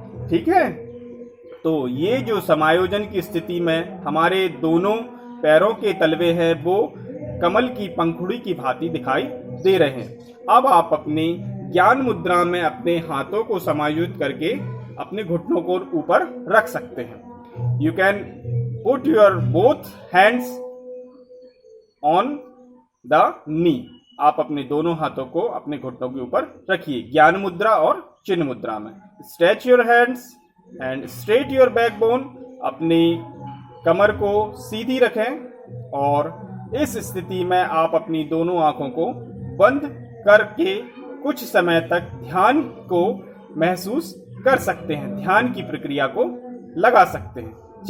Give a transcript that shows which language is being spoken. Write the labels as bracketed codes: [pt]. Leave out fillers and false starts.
[hi] ठीक है, तो ये जो समायोजन की स्थिति में हमारे दोनों पैरों के तलवे हैं वो कमल की पंखुड़ी की भांति दिखाई दे रहे हैं। अब आप अपनी ज्ञान मुद्रा में अपने हाथों को समायोजित करके अपने घुटनों को ऊपर रख सकते हैं। [en] You can put your both hands on the knee. [hi] आप अपने दोनों हाथों को अपने घुटनों के ऊपर रखिए, ज्ञान मुद्रा और चिन्ह मुद्रा में। [en] Stretch your hands and straight your backbone. [hi] अपनी कमर को सीधी रखें और इस स्थिति में आप अपनी दोनों आंखों को बंद करके कुछ समय तक ध्यान को महसूस कर सकते हैं, ध्यान की प्रक्रिया को लगा सकते हैं।